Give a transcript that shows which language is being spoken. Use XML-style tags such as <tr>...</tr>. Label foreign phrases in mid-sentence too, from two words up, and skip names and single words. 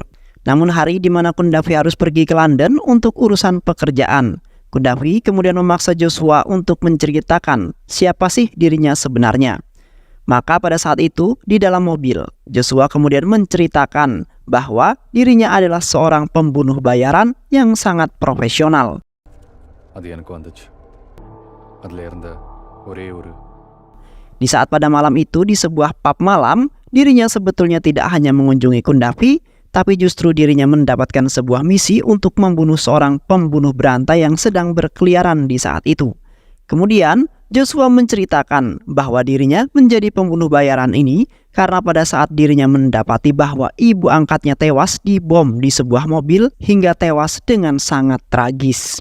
<id>Namun hari di mana Kundavi harus pergi ke London untuk urusan pekerjaan, Kundavi kemudian memaksa Joshua untuk menceritakan siapa sih dirinya sebenarnya. Maka pada saat itu di dalam mobil, Joshua kemudian menceritakan bahwa dirinya adalah seorang pembunuh bayaran yang sangat profesional.</id> <ta>அது எனக்கு வந்துச்சு அதில் இருந்த ஒரே ஒரு</ta> <id>Di saat pada malam itu di sebuah pub malam, dirinya sebetulnya tidak hanya mengunjungi Kundavi, tapi justru dirinya mendapatkan sebuah misi untuk membunuh seorang pembunuh berantai yang sedang berkeliaran di saat itu. Kemudian, Joshua menceritakan bahwa dirinya menjadi pembunuh bayaran ini karena pada saat dirinya mendapati bahwa ibu angkatnya tewas dibom di sebuah mobil hingga tewas dengan sangat tragis.</id>